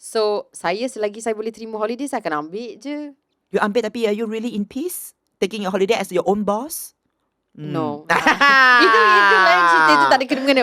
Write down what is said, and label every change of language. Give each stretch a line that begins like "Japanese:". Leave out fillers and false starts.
Malay: So, selagi saya boleh terima holiday, saya akan ambil je.
English: You ambil tapi are you really in peace? Taking your holiday as your own boss? No.
Malay: itu lain cerita, itu tak ada kena-mengena.